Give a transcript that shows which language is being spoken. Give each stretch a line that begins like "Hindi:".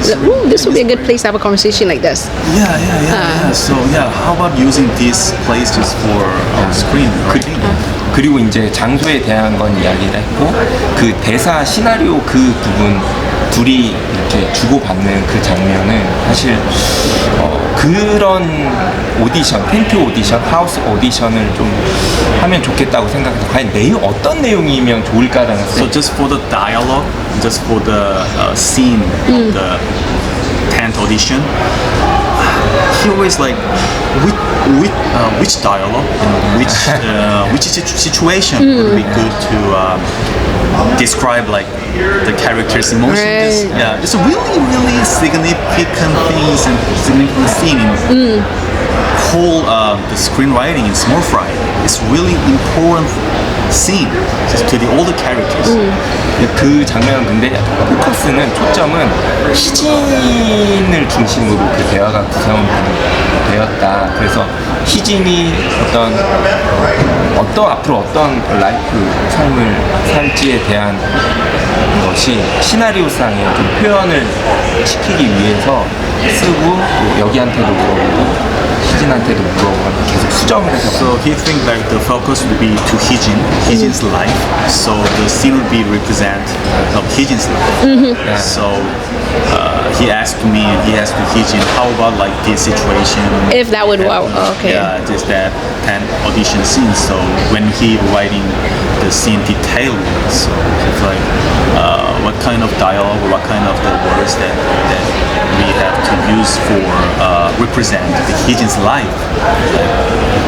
English: Ooh, this would be a good place to have a conversation like this. Yeah. So how about using this place just for our screen?
Korean: 그리고 이제 장소에 대한 건 이야기를 했고 그 대사 시나리오 그 부분 둘이 이렇게 주고받는 그 장면은 사실 그런 오디션, 텐트 오디션, 하우스 오디션을 좀 하면 좋겠다고 생각해서 과연 어떤 내용이면 좋을까라는
English: So just for the dialogue, just for the scene of the tent audition, he always which dialogue and which situation would be good to describe the character's emotions. Right. Yeah, it's a really significant things and significant scene in whole the screenwriting in Small Fry. It's really important scene just to all the characters.
Korean: 그 장면은 근데 포커스는 초점은 희진을 중심으로 그 대화가 구성되었다. 그래서 희진이 앞으로 어떤 라이프 삶을 살지에 대한 것이 시나리오상에 좀 표현을 시키기 위해서 쓰고 여기한테도 물어보고 희진한테도 물어보고 계속 수정을 해서.
English: So he thinks the focus would be to Hijin's life. So the scene would be represent of Hijin's life. Yeah. So he asked me and he asked Hijin, how about this situation? If that would work, okay. Yeah, just that and audition scene. So when he writing the scene detailing, so it's what kind of dialogue or what kind of the words that we have to use for represent the Hijin's life.